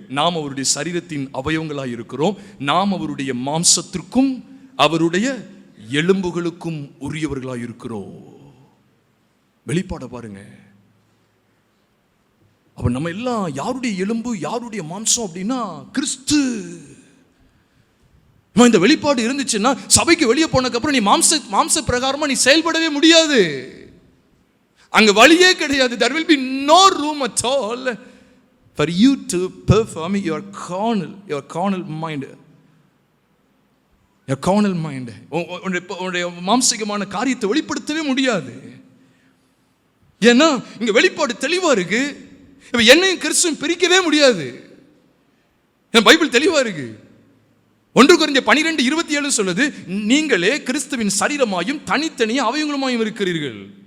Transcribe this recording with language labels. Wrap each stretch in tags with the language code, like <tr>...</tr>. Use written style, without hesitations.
<ta>நாம் அவருடைய சரீரத்தின் அவயவங்களாக இருக்கிறோம், நாம் அவருடைய மாம்சத்திற்கும் அவருடைய எலும்புகளுக்கும் உரியவர்களாக இருக்கிறோம். வெளிப்பாட பாருங்க. அப்ப நம்ம எல்லாம் யாருடைய எலும்பு, யாருடைய மாம்சம் அப்படின்னா கிறிஸ்து. இந்த வெளிப்பாடு இருந்துச்சுன்னா சபைக்கு வெளியே போனதுக்கு அப்புறம் நீ மாம்ச பிரகாரமா நீ செயல்படவே முடியாது. அங்க வழியே கிடையாது.</ta> <en>There will be no room at all for you to perform your carnal mind. Your carnal mind.</en> <ta>உன்னுடைய மாம்சிகமான காரியத்தை வெளிப்படுத்தவே முடியாது. ஏன்னா இங்க வெளிப்பாடு தெளிவா இருக்கு. இப்ப என்னையும் கிறிஸ்துவும் பிரிக்கவே முடியாது. பைபிள் தெளிவா இருக்கு. 1 கொரிந்தியர் 12:27 சொல்லுது, நீங்களே கிறிஸ்துவின் சரீரமாயும் தனித்தனியே அவயங்களுமாயும் இருக்கிறீர்கள்.</ta>